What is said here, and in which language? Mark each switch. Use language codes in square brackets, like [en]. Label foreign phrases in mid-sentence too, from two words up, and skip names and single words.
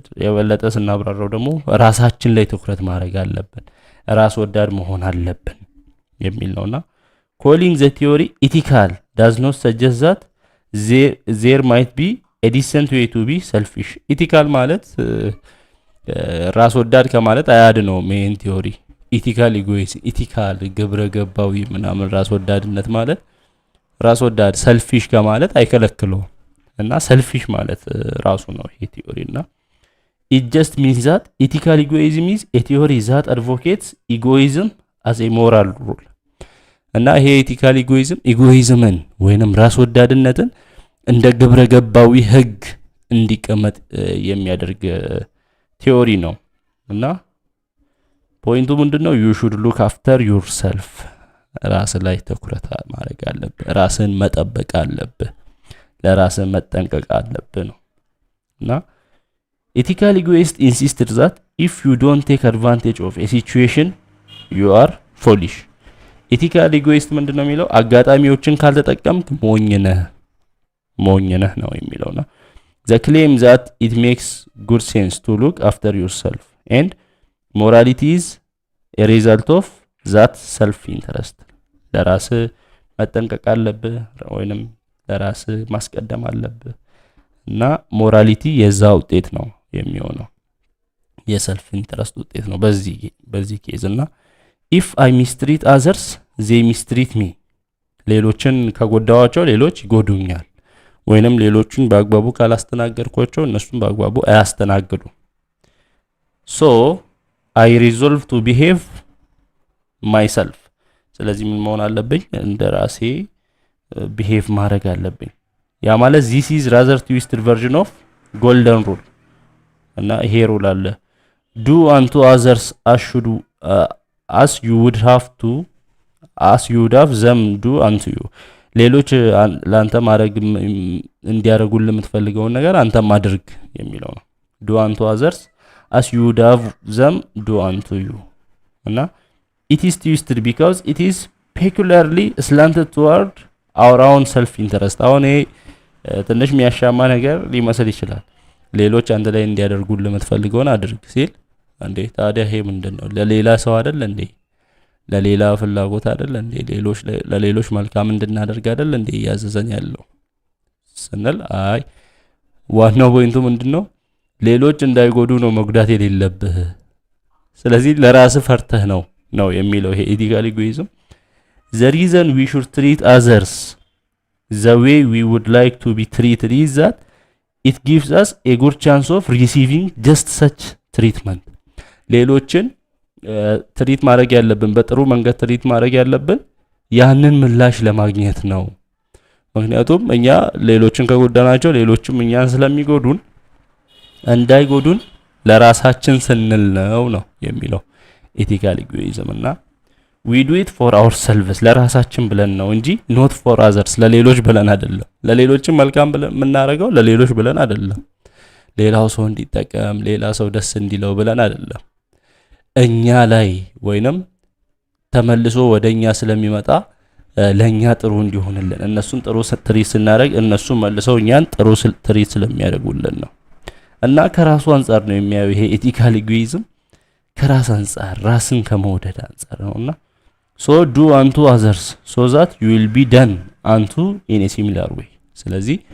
[am] የበለጠ ስናብራራው ደግሞ ራሳችን ላይ ትኩረት ማድረግ አለብን፣ ራስ ወዳድ መሆን አለብን የሚል ነውና [en] calling the theory ethical does not suggest that there might be a decent way to be selfish ethical ማለት [am] ራስ ወዳድ ከማለት አያድነው [en] main theory ethical egoism ethical [am] ግብረ ገባዊ ምናምን ራስ ወዳድነት ማለት ራስ ወዳድ ሰልፊሽ ከማለት አይከለክለው እና ሰልፊሽ ማለት ራሱ ነው ይሄ ቲዮሪና [en] it just means that ethical egoism is a theory that advocates egoism as a moral rule [am] እና ይሄ [en] ethical egoism [am] ወይንም ራስ ወዳድነትን እንደ ግብረ ገባዊ ህግ እንዲቀመጥ የሚያደርግ ቲዮሪ ነው እና ፖይንቱ ምንድነው [en] you should look after yourself [am] ራስ ላይ ትኩረት ማድረግ አለብህ ራስን መጠበቅ አለብህ ለራስህ መጠንቀቅ አለብህ ነው እና [en] ethical egoist insisted that if you don't take advantage of a situation you are foolish ethical egoist [am] ምንድነው የሚለው አጋጣሚዎችን ካልተጠቀምክ ሞኝ ነህ ነው የሚለውና [en] the claim that it makes good sense to look after yourself and morality is a result of that self interest [am] ለራስህ መጠንቀቅ አለብህ ወይንም ለራስህ ማስቀደም አለብህ እና ሞራሊቲ የዛ ውጤት ነው የሚሆነው [en] self interest [am] ውጤት ነው በዚህ ኬዝ እና [en] if I mistreat others they mistreat me [am] ሌሎችን ከጎዳዋቸው ሌሎች ይጎዱኛል ወይንም ሌሎችን በአግባቡ ካላስተናገርኳቸው እነሱም በአግባቡ አያስተናግዱ [en] so I resolve to behave myself [am] ስለዚህ ምን መሆን አለብኝ እንደራሴ [en] behave [am] ማድረግ አለብኝ ያ ማለት [en] this is rather twisted version of golden rule [am] እና ይሄ ሩል አለ [en] do unto others as you would have them do unto you [am] ሌሎች ላንተ ማድረግ እንዲያደርጉልህ የምትፈልገውን ነገር አንተም አድርግ የሚለው ነው [en] do unto others as you would have them do unto you [am] እና [en] it is twisted because it is peculiarly slanted toward our own self interest [am] አሁን ይሄ ትንሽ የሚያሻማ ነገር ሊመስል ይችላል ሌሎች አንተ ላይ እንዲያደርጉልህ የምትፈልገውን አድርግ ሲል እንዴ ታዲያ ይሄ ምንድነው ለሌላ ሰው አይደል እንዴ ለሌላ ፍላጎት አይደል እንዴ ለሌሎች መልካም እንድናደርግ አይደል እንዴ ያዘዘን ያለው ስንል አይ ዋናው ፖይንቱ ምንድነው ሌሎች እንዳይጎዱ ነው መጉዳት የሌለብህ ስለዚህ ለራስህ ፈርተህ ነው የሚለው ይሄ ኢቲካል ኢጎይዝም [en] the reason we should treat others the way we would like to be treated is that it gives us a good chance of receiving just such treatment [am] ሌሎችን ትሪት ማድረግ ያለብን በጥሩ መንገድ ትሪት ማድረግ ያለብን ያንን ምላሽ ለማግኘት ነው ምክንያቱም እኛ ሌሎችን ከጎዳናቸው ሌሎችም እኛን ስለሚጎዱን እንዳይጎዱን ለራሳችን ስንል ነው የሚለው ኢቲካል ኢጎይዝም እና [en] we do it for ourselves [am] ለራሳችን ብለን ነው እንጂ [en] not for others [am] ለሌሎች ብለን አይደለም ለሌሎችም መልካም ብለን የምናደርገው ለሌሎች ብለን አይደለም ሌላው ሰው እንዲጠቀም ሌላ ሰው ደስ እንዲለው ብለን አይደለም እኛ ላይ ወይንም ተመልሶ ወደኛ ስለሚመጣ ለኛ ጥሩ እንዲሆንልን እነሱን ጥሩ ትሪት ስናደርግ እነሱ መልሰው እኛን ጥሩ ትሪት ስለሚያደርጉልን ነው እና ከራሱ አንፃር ነው የሚያየው ይሄ ኢቲካል ኢጎይዝም ከራስ አንፃር ራስን ከመውደድ አንፃር ነውና [en] so do unto others so that you will be done unto in a similar way [am] ስለዚህ